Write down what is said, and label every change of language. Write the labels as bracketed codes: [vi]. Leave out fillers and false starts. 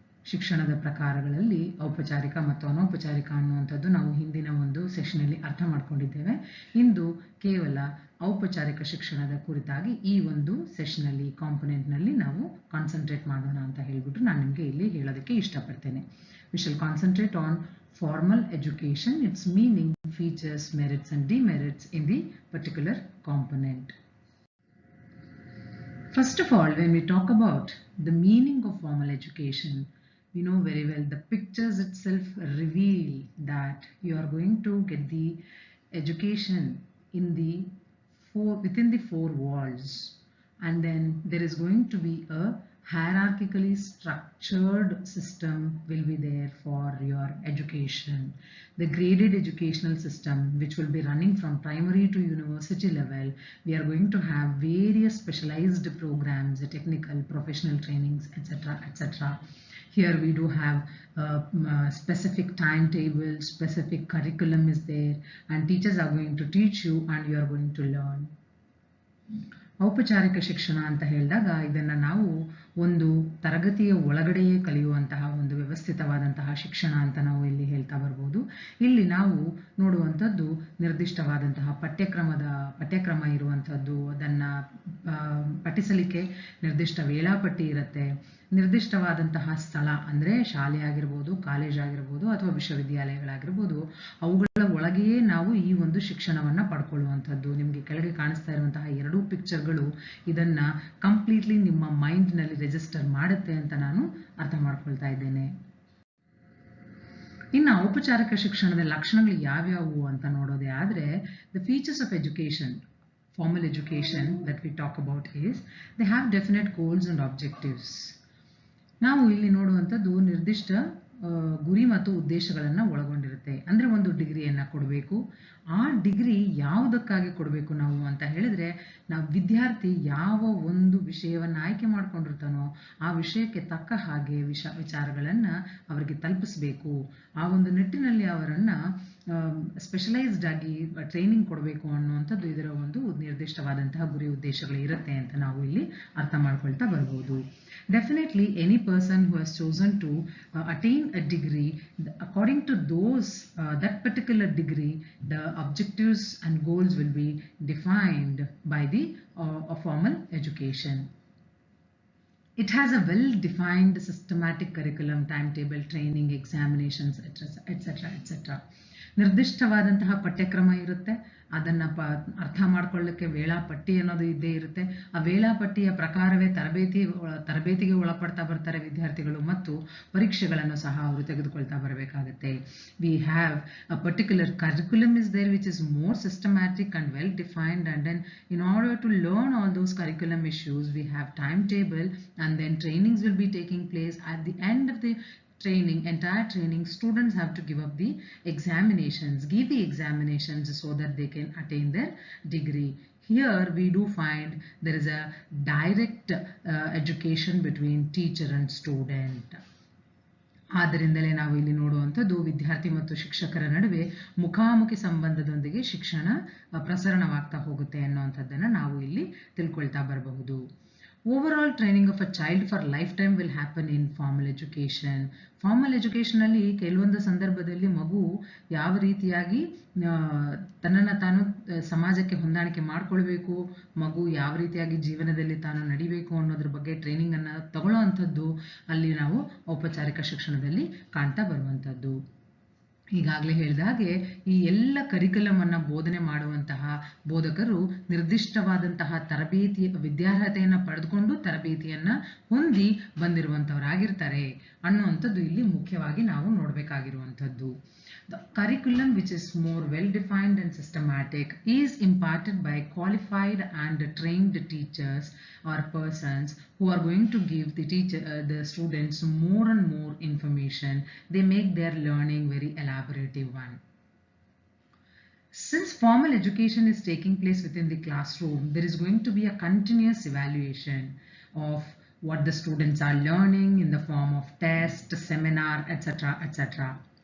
[kn] ಶಿಕ್ಷಣದ ಪ್ರಕಾರಗಳಲ್ಲಿ ಔಪಚಾರಿಕ ಮತ್ತು ಅನೌಪಚಾರಿಕ ಅನ್ನುವಂಥದ್ದು ನಾವು ಹಿಂದಿನ ಒಂದು ಸೆಷನಲ್ಲಿ ಅರ್ಥ ಮಾಡ್ಕೊಂಡಿದ್ದೇವೆ. ಇಂದು ಕೇವಲ ಔಪಚಾರಿಕ ಶಿಕ್ಷಣದ ಕುರಿತಾಗಿ ಈ ಒಂದು ಸೆಷನಲ್ಲಿ ಕಾಂಪೊನೆಂಟ್ನಲ್ಲಿ ನಾವು ಕಾನ್ಸಂಟ್ರೇಟ್ ಮಾಡೋಣ ಅಂತ ಹೇಳ್ಬಿಟ್ಟು ನಾನು ನಿಮಗೆ ಇಲ್ಲಿ ಹೇಳೋದಕ್ಕೆ ಇಷ್ಟಪಡ್ತೇನೆ. [en] We shall concentrate on formal education, its meaning, features, merits and demerits in the particular component. First of all, when we talk about the meaning of formal education, we know very well the pictures itself reveal that you are going to get the education in within the 4 walls, and then there is going to be a hierarchically structured system will be there for your education. The graded educational system, which will be running from primary to university level, we are going to have various specialized programs, technical, professional trainings, etc., etc. Here we do have specific timetable, specific curriculum is there, and teachers are going to teach you and you are going to learn. [kn] ಔಪಚಾರಿಕ ಶಿಕ್ಷಣ ಅಂತ ಹೇಳಿದಾಗ ಇದನ್ನು ನಾವು ಒಂದು ತರಗತಿಯ ಒಳಗಡೆಯೇ ಕಲಿಯುವಂತಹ ಒಂದು ವ್ಯವಸ್ಥಿತವಾದಂತಹ ಶಿಕ್ಷಣ ಅಂತ ನಾವು ಇಲ್ಲಿ ಹೇಳ್ತಾ ಬರ್ಬೋದು. ಇಲ್ಲಿ ನಾವು ನೋಡುವಂಥದ್ದು ನಿರ್ದಿಷ್ಟವಾದಂತಹ ಪಠ್ಯಕ್ರಮ ಇರುವಂಥದ್ದು, ಅದನ್ನು ಪಠಿಸಲಿಕ್ಕೆ ನಿರ್ದಿಷ್ಟ ವೇಳಾಪಟ್ಟಿ ಇರುತ್ತೆ, ನಿರ್ದಿಷ್ಟವಾದಂತಹ ಸ್ಥಳ ಅಂದರೆ ಶಾಲೆ ಆಗಿರ್ಬೋದು, ಕಾಲೇಜ್ ಆಗಿರ್ಬೋದು ಅಥವಾ ವಿಶ್ವವಿದ್ಯಾಲಯಗಳಾಗಿರ್ಬೋದು, ಅವುಗಳ ಒಳಗೆಯೇ ನಾವು ಈ ಒಂದು ಶಿಕ್ಷಣವನ್ನು ಪಡ್ಕೊಳ್ಳುವಂಥದ್ದು. ನಿಮಗೆ ಕೆಳಗೆ ಕಾಣಿಸ್ತಾ ಇರುವಂತಹ 2 ಪಿಕ್ಚರ್ಗಳು ಇದನ್ನು ಕಂಪ್ಲೀಟ್ಲಿ ನಿಮ್ಮ ಮೈಂಡ್ನಲ್ಲಿ ರಿಜಿಸ್ಟರ್ ಮಾಡುತ್ತೆ ಅಂತ ನಾನು ಅರ್ಥ ಮಾಡ್ಕೊಳ್ತಾ ಇದ್ದೇನೆ. ಇನ್ನು ಔಪಚಾರಿಕ ಶಿಕ್ಷಣದ ಲಕ್ಷಣಗಳು ಯಾವ್ಯಾವು ಅಂತ ನೋಡೋದೇ ಆದರೆ, [en] The features of education, formal education that we talk about is they have definite goals and objectives. [kn] ನಾವು ಇಲ್ಲಿ ನೋಡುವಂಥದ್ದು ನಿರ್ದಿಷ್ಟ ಗುರಿ ಮತ್ತು ಉದ್ದೇಶಗಳನ್ನು ಒಳಗೊಂಡಿರುತ್ತೆ. ಅಂದರೆ ಒಂದು ಡಿಗ್ರಿಯನ್ನು ಕೊಡಬೇಕು. ಆ ಡಿಗ್ರಿ ಯಾವುದಕ್ಕಾಗಿ ಕೊಡಬೇಕು ನಾವು ಅಂತ ಹೇಳಿದ್ರೆ, ನಾವು ವಿದ್ಯಾರ್ಥಿ ಯಾವ ಒಂದು ವಿಷಯವನ್ನು ಆಯ್ಕೆ ಮಾಡ್ಕೊಂಡಿರ್ತಾನೋ ಆ ವಿಷಯಕ್ಕೆ ತಕ್ಕ ಹಾಗೆ ವಿಚಾರಗಳನ್ನು ಅವರಿಗೆ ತಲುಪಿಸಬೇಕು. ಆ ಒಂದು ನಿಟ್ಟಿನಲ್ಲಿ ಅವರನ್ನು ಸ್ಪೆಷಲೈಸ್ಡ್ ಆಗಿ ಟ್ರೈನಿಂಗ್ ಕೊಡಬೇಕು ಅನ್ನುವಂಥದ್ದು ಇದರ ಒಂದು ನಿರ್ದಿಷ್ಟವಾದಂತಹ ಗುರಿ ಉದ್ದೇಶಗಳು ಇರುತ್ತೆ ಅಂತ ನಾವು ಇಲ್ಲಿ ಅರ್ಥ ಮಾಡ್ಕೊಳ್ತಾ ಬರ್ಬೋದು. [en] Definitely any person who has chosen to attain a degree, according to that particular degree, the objectives and goals will be defined by the formal education. It has a well-defined systematic curriculum, timetable, training, examinations, etc., etc. [kn] ನಿರ್ದಿಷ್ಟವಾದಂತಹ ಪಠ್ಯಕ್ರಮ ಇರುತ್ತೆ. ಅದನ್ನು ಅರ್ಥ ಮಾಡ್ಕೊಳ್ಳಿಕ್ಕೆ ವೇಳಾಪಟ್ಟಿ ಅನ್ನೋದು ಇದ್ದೇ ಇರುತ್ತೆ. ಆ ವೇಳಾಪಟ್ಟಿಯ ಪ್ರಕಾರವೇ ತರಬೇತಿಗೆ ಒಳಪಡ್ತಾ ಬರ್ತಾರೆ ವಿದ್ಯಾರ್ಥಿಗಳು, ಮತ್ತು ಪರೀಕ್ಷೆಗಳನ್ನು ಸಹ ಅವರು ತೆಗೆದುಕೊಳ್ತಾ ಬರಬೇಕಾಗುತ್ತೆ. [en] We have a particular curriculum is there which is more systematic and well defined, and then in order to learn all those curriculum issues we have time table, and then trainings will be taking place. At the end of the entire training, students have to give the examinations so that they can attain their degree. Here we do find there is a direct education between teacher and student. [kn] ಆದ್ದರಿಂದಲೇ ನಾವು ಇಲ್ಲಿ ನೋಡುವಂಥದ್ದು ವಿದ್ಯಾರ್ಥಿ ಮತ್ತು ಶಿಕ್ಷಕರ ನಡುವೆ ಮುಖಾಮುಖಿ ಸಂಬಂಧದೊಂದಿಗೆ ಶಿಕ್ಷಣ ಪ್ರಸರಣವಾಗ್ತಾ ಹೋಗುತ್ತೆ ಅನ್ನುವಂಥದ್ದನ್ನು ನಾವು ಇಲ್ಲಿ ತಿಳ್ಕೊಳ್ತಾ ಬರಬಹುದು. [en] Overall training of a child for lifetime will happen in formal education. [kn] Formal education ಅಲ್ಲಿ ಕೆಲವೊಂದು ಸಂದರ್ಭದಲ್ಲಿ ಮಗು ಯಾವ ರೀತಿಯಾಗಿ ತನ್ನನ್ನು ತಾನು ಸಮಾಜಕ್ಕೆ ಹೊಂದಾಣಿಕೆ ಮಾಡಿಕೊಳ್ಬೇಕು, ಮಗು ಯಾವ ರೀತಿಯಾಗಿ ಜೀವನದಲ್ಲಿ ತಾನು ನಡಿಬೇಕು ಅನ್ನೋದ್ರ ಬಗ್ಗೆ ಟ್ರೈನಿಂಗನ್ನು ತಗೊಳ್ಳೋ ಅಂಥದ್ದು ಅಲ್ಲಿ ನಾವು ಔಪಚಾರಿಕ ಶಿಕ್ಷಣದಲ್ಲಿ ಕಾಣ್ತಾ ಬರುವಂಥದ್ದು. ಈಗಾಗಲೇ ಹೇಳಿದ ಹಾಗೆ ಈ ಎಲ್ಲ ಕರಿಕ್ಯುಲಮ್ ಅನ್ನು ಬೋಧನೆ ಮಾಡುವಂತಹ ಬೋಧಕರು ನಿರ್ದಿಷ್ಟವಾದಂತಹ ವಿದ್ಯಾರ್ಹತೆಯನ್ನು ಪಡೆದುಕೊಂಡು ತರಬೇತಿಯನ್ನು ಹೊಂದಿ ಬಂದಿರುವಂಥವರಾಗಿರ್ತಾರೆ ಅನ್ನುವಂಥದ್ದು ಇಲ್ಲಿ ಮುಖ್ಯವಾಗಿ ನಾವು ನೋಡಬೇಕಾಗಿರುವಂಥದ್ದು. [en] The curriculum, which is more well defined and systematic, is imparted by qualified and trained teachers or persons who are going to give the students more and more information. They make their learning very elaborative one. Since formal education is taking place within the classroom, there is going to be a continuous evaluation of what the students are learning in the form of test, seminar, etc., etc.